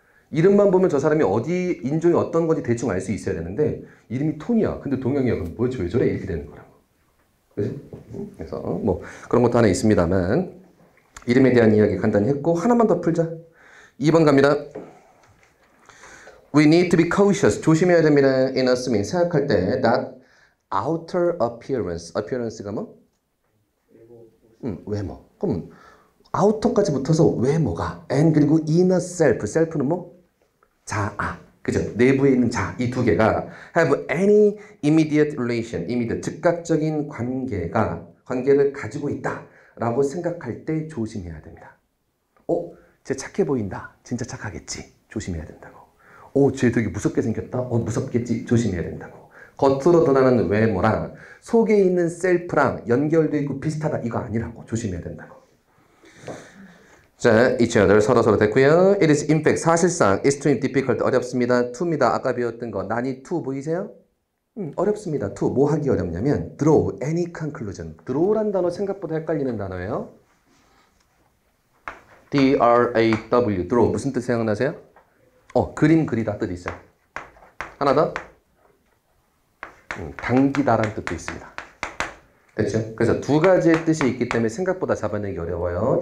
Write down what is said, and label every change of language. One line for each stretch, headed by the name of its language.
Korean: 이름만 보면 저 사람이 어디 인종이 어떤 건지 대충 알 수 있어야 되는데 이름이 톤이야. 근데 동양이야. 그럼 뭐지 왜 저래? 이렇게 되는 거라고. 그지? 그래서 뭐 그런 것도 하나 있습니다만 이름에 대한 이야기 간단히 했고 하나만 더 풀자. 2번 갑니다.
English: We need to be cautious.
Korean: 조심해야 됩니다.
English: In assuming
Korean: 생각할 때
English: that outer appearance.
Korean: appearance가 뭐? 외모. 그럼 outer까지 붙어서 외모가 and 그리고 inner self. self는 뭐? 자아. 그죠? 내부에 있는 자. 이 두 개가
English: have any immediate relation.
Korean: immediate 즉각적인 관계를 가지고 있다라고 생각할 때 조심해야 됩니다. 쟤 착해 보인다. 진짜 착하겠지. 조심해야 된다고. 쟤 되게 무섭게 생겼다. 무섭겠지. 조심해야 된다고. 겉으로 드러나는 외모랑 속에 있는 셀프랑 연결되어 있고 비슷하다. 이거 아니라고. 조심해야 된다고. 자,
English: each other
Korean: 서로 됐고요.
English: It is in fact
Korean: 사실상
English: extremely difficult
Korean: 어렵습니다. to입니다. 아까 배웠던 거 난이 to 보이세요? 어렵습니다.
English: to
Korean: 뭐 하기 어렵냐면
English: draw any conclusion.
Korean: draw란 단어 생각보다 헷갈리는 단어예요. D-R-A-W draw 무슨 뜻 생각나세요? 그림 그리다 뜻 있어요. 하나 더 당기다라는 뜻도 있습니다. 됐죠? 그래서 두 가지의 뜻이 있기 때문에 생각보다 잡아내기 어려워요.